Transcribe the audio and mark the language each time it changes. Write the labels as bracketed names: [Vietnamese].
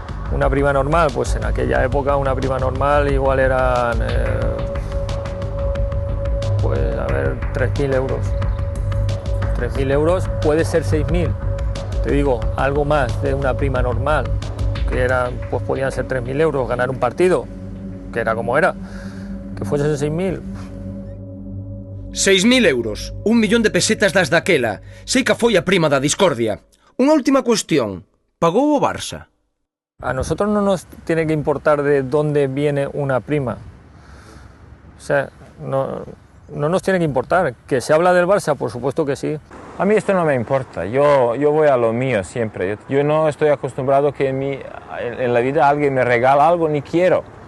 [Spanish] Una prima normal, pues en aquella época una prima normal igual eran, pues a ver, 3.000 euros. 3.000 euros, puede ser 6.000. Te digo, algo más de una prima normal, que eran, pues podían ser 3.000 euros, ganar un partido, que era como era, que fuese 6.000. [Galician] 6.000 euros, 1 millón de pesetas das daquela, sei que foi a prima da discordia. Unha última cuestión, pagou o Barça? [Spanish] A nosotros no nos tiene que importar de dónde viene una prima. O sea, no nos tiene que importar. Que se habla del Barça, por supuesto que sí. A mí esto no me importa, yo voy a lo mío siempre. Yo no estoy acostumbrado que en la vida alguien me regala algo, ni quiero.